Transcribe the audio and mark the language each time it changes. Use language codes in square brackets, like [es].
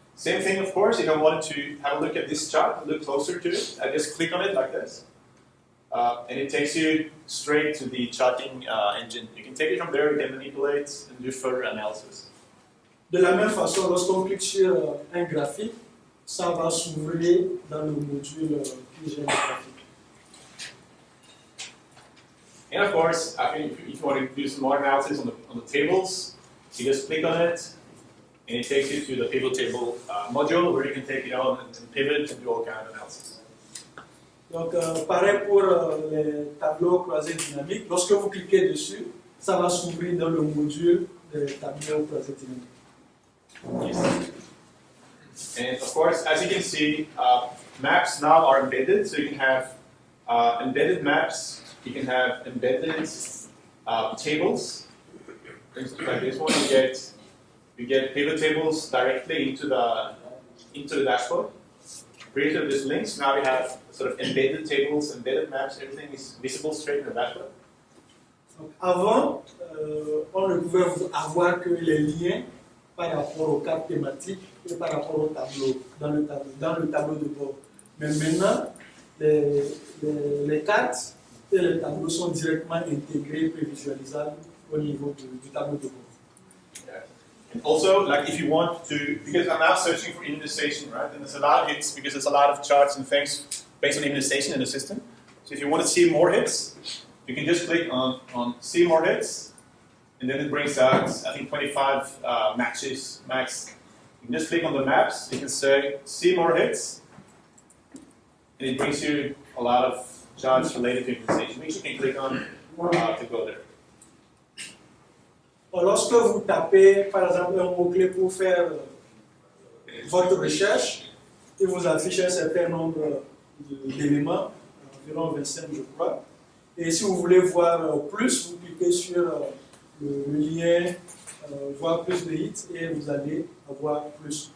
[en] Same thing, of course, if I wanted to have a look at this chart, look closer to it, I just click on it like this. And it takes you straight to the charting engine. You can take it from there, you can manipulate and do further analysis. [fr] De la même façon, lorsqu'on clique sur un graphique, ça va s'ouvrir dans le module qui gère le graphique. [en] And of course, I think if you want to do some more analysis on the tables, you just click on it, and it takes you to the pivot table module where you can take it on and pivot and do all kinds of analysis. [fr] Donc, pareil pour les tableaux croisés dynamiques. Lorsque vous cliquez dessus, ça va s'ouvrir dans le module des tableaux croisés dynamiques. [en] Yes. And of course, as you can see, maps now are embedded, so you can have embedded maps, you can have embedded tables. For instance, like this one, you get pivot tables directly into the dashboard. Created these links, now we have sort of embedded tables, embedded maps, everything is visible straight in the dashboard. [fr] Donc, avant, on ne pouvait avoir que les liens par rapport aux cartes thématiques et par rapport au tableau, dans le tableau de bord. Mais maintenant, les cartes et les tableaux sont directement intégrés et prévisualisables au niveau du tableau de bord. [en] Yeah. And also, like if you want to, because I'm now searching for immunization, right? And there's a lot of hits because there's a lot of charts and things based on immunization in the system. So if you want to see more hits, you can just click on see more hits, and then it brings out, I think, 25 matches max. You can just click on the maps, you can say see more hits, and it brings you a lot of charts related to immunization, which you can click on to go there. [fr] Lorsque vous tapez, par exemple, un mot-clé pour faire votre recherche, il vous affiche un certain nombre d'éléments, environ 25 je crois. Et si vous voulez voir plus, vous cliquez sur le lien voir plus de hits et vous allez avoir plus.